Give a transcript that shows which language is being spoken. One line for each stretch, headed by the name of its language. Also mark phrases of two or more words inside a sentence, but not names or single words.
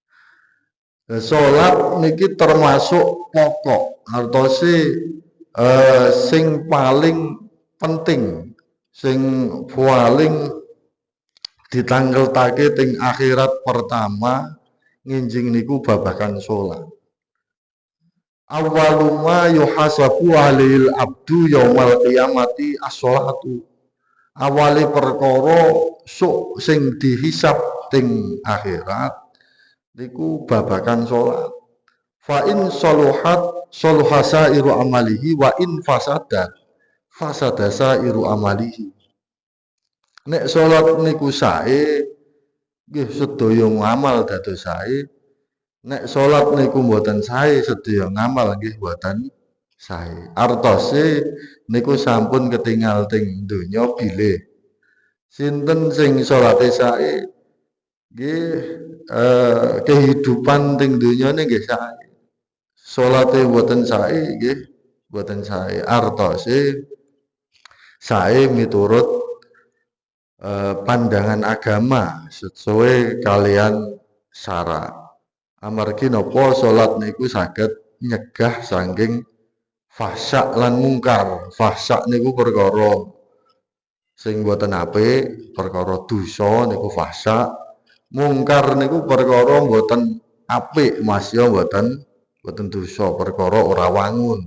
Javanese: Salat niki termasuk pokok, artose sing paling penting, sing paling ditanggeltake teng akhirat pertama nginjing niku babagan salat.
Arabic: أول ما يحاسب عليه العبد يوم القيامة الصلاة.
Javanese: Awale perkara sok sing dihisab teng akhirat niku babagan salat.
Arabic: فإن صلحت صلح سائر عمله وإن فسدت فسد سائر عمله.
Javanese: Nek salat niku sae nggih sedaya ngamal dados sae. Nek salat niku mboten sae sedaya ngamal nggih mboten sae. Artose niku sampun ketingal teng donya bilih. Sinten sing salate sae nggih kehidupan teng donya nggih sae. Salate mboten sae nggih mboten sae. Artose sae miturut pandangan agama sesuai kalian syara. Amargi napa salat niku saged nyegah saking fahsya lan mungkar. Fahsya niku perkara sing boten apik, perkara dosa niku fahsya. Mungkar niku perkara boten apik, masya boten dosa, perkara ora wangun.